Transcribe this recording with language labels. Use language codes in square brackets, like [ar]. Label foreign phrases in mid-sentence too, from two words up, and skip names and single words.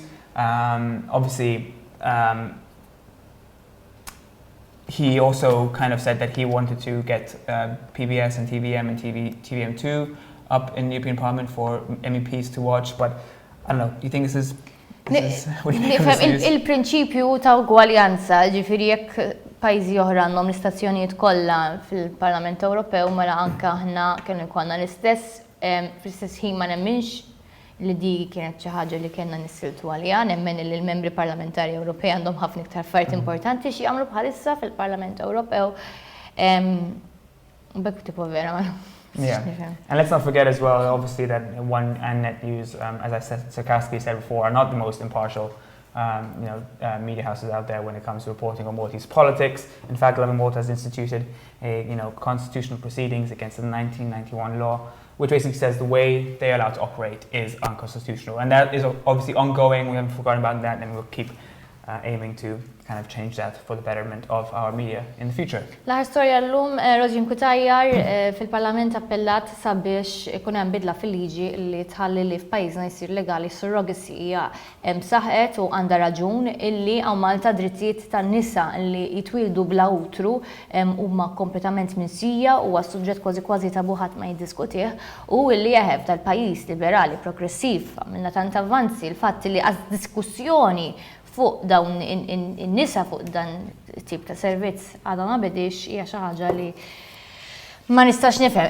[en] Obviously, he also kind of said that he wanted to get PBS and TVM and TVM2 up in the European Parliament for MEPs to watch, but I don't know, do you think this is what do you make of this news? [mt] Il-prinċipju ta' ugwaljanza, ġifieri jekk pajjiżi oħra għandhom l-istazzjonijiet kollha fil-Parlament Ewropew mela anke aħna kienu jkollna l-istess fl-istess ħin ma nemminx li di kienet xi ħaġa li kienna nissiltu għaliha, nemmen li l-membri parlamentari Ewropej għandhom ħafna iktar affarijiet importanti xi jagħmlu bħalissa fil-Parlament Ewropew. Bekk tipo vera ma. [en] Yeah, and let's not forget as well, obviously, that One and Net News, as I sarcastically said before, are not the most impartial media houses out there when it comes to reporting on Maltese politics. In fact, Lovin Malta has instituted constitutional proceedings against the 1991 law, which basically says the way they're allowed to operate is unconstitutional. And that is obviously ongoing. We haven't forgotten about that, and we'll keep aiming to kind of change that for the betterment of our media in the future. [mt] L-aħħar storja llum Rosjan CUTAJAR fil-Parlament appellat sabiex ikun hemm bidla fil-liġi li tħalli li f'pajjiżna jsir legali surrogacy hija saħqet u għandha raġun illi hawn Malta drittijiet tan-nisa li jitwildu bla utru huma kompletament minsija u huwa suġġett kważi tabu ħadd ma jiddiskutih u illi jeħeb tal-pajjiż liberali progressiv għamilna tant avvanzi l-fatt li għaz diskussjoni fuq dawn in-nisa fuq dan tip ta' servizz għadha ma bedix hija xi ħaġa li ma nistax nifhem.